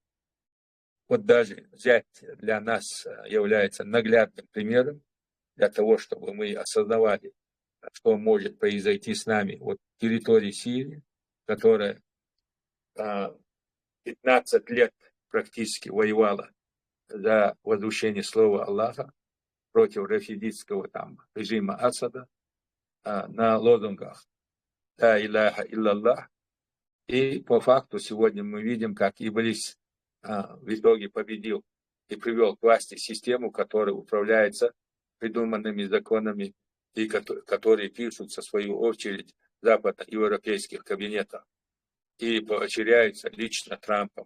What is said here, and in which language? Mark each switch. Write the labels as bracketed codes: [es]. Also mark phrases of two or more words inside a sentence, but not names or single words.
[ru] Вот даже взять для нас является наглядным примером для того, чтобы мы осознавали, что может произойти с нами вот территории Сирии, которая 15 лет практически воевала за возвещение слова Аллаха против рафидитского там режима Асада на лозунгах [ar] «لا إله إلا الله». [ru] И по факту сегодня мы видим, как Иблис в итоге победил и привел к власти систему, которая управляется придуманными законами и которые пишутся, в свою очередь, в западноевропейских кабинетах и поощряются лично Трампом.